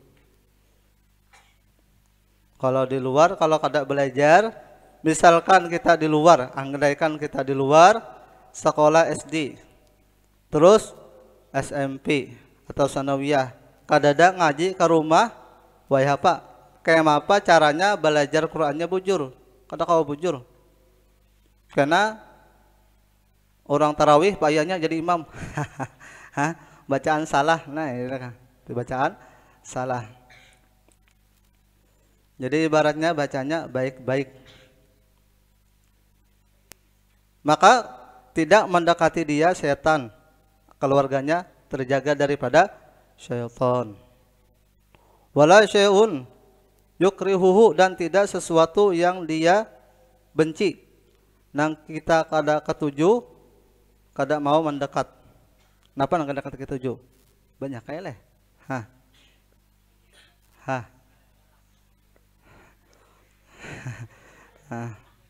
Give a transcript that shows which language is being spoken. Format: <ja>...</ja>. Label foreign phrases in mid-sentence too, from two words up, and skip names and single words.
<id>Kalau di luar, kalau kada belajar, misalkan kita di luar, andaikan kita di luar sekolah SD, terus SMP atau sanawiyah, kada ada ngaji ke rumah, wahai apa?</id> <bjn>Kayak apa caranya belajar Qur'annya bujur? Kada kau bujur.</bjn> <id>Karena orang tarawih payahnya jadi imam. Bacaan salah. Nah, ini kan bacaan salah. Jadi ibaratnya bacanya baik-baik. Maka tidak mendekati dia setan. Keluarganya terjaga daripada syaitan.</id> <ar>ولا شيء يكرهه,</ar> <id>dan tidak sesuatu yang dia benci.</id> <bjn>Nang kita kada ketuju, kada mau mendekat. Napa nang kada ketuju? Banyak kayak leh. Hah. Hah. Hah.</bjn>